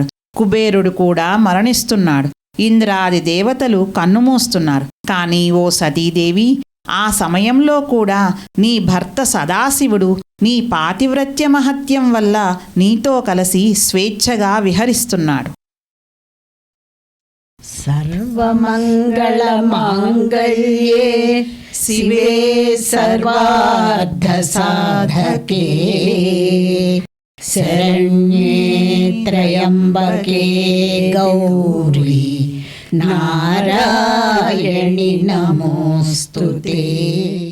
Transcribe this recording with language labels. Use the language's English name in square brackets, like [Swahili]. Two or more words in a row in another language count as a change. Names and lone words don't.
[Telugu] కుబేరుడు కూడా మరణిస్తున్నాడు. ఇంద్రాది దేవతలు కన్నుమూస్తున్నారు. కానీ ఓ సతీదేవి, ఆ సమయంలో కూడా నీ భర్త సదాశివుడు నీ పాతివ్రత్య మహత్యం వల్ల నీతో కలిసి స్వేచ్ఛగా విహరిస్తున్నాడు. [Sanskrit] सर्वमङ्गलमाङ्गल्ये शिवे सर्वार्थसाधके शरण्ये त्र्यम्बके गौरी नारायणि नमोऽस्तुते।